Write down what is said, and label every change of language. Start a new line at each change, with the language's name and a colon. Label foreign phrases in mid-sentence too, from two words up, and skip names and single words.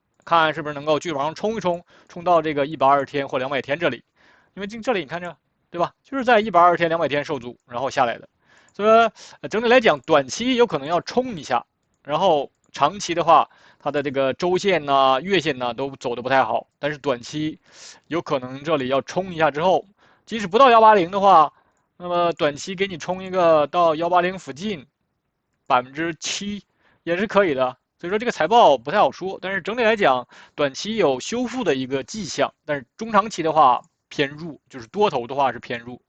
Chinese: 看是不是能夠繼續往上衝一衝，衝到這個120天或200天這裡，因為這裡你看着，對吧？就是在120天、200天受阻，然後下來的， 所以說整體來講，短期有可能要冲一下，然後长期的話，它的这个周線呐、月線呐都走得不太好，但是短期有可能這裡要衝一下之後，即使不到180的話，那麼短期給你衝一個到180附近7%也是可以的。所以說這個財報不太好說，但是整體來講，短期有修復的一個跡象，但是中長期的話偏弱，就是多頭的話是偏弱。